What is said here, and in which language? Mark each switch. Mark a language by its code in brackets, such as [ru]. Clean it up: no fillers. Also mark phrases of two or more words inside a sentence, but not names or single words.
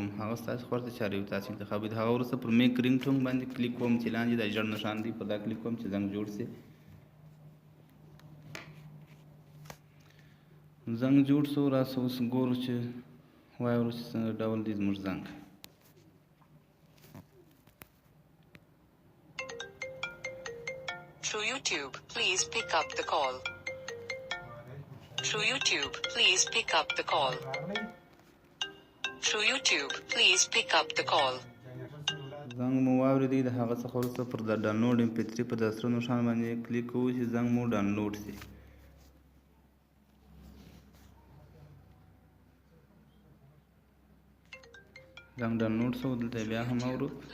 [ps] هغه ستاسو خوښه چاره یو تاسو انتخابوئ. هغه وروسته پر [en] make ring tone [ps] باندې کلیک کوم چې لاندې د ژړ نښان دی په دا کلیک کوم چې زنګ جوړ شي. زنګ جوړ شو. راسه اوس ګورو چې واورو چې څنګه ډول دی زموږ زنګ. [en] True YouTube, please pick up the call. True YouTube, please pick up the call. True YouTube, please pick up the call. [ps] زنګ مو واورېدی. د هغه څخه وروسته پر د [en] download MP3 [ps] په د سره نښان باندې کلیک کوو چې زنګ مو ډاونلوډ شي. زنګ ډاونلوډ شو. دلته بیا هم اورو.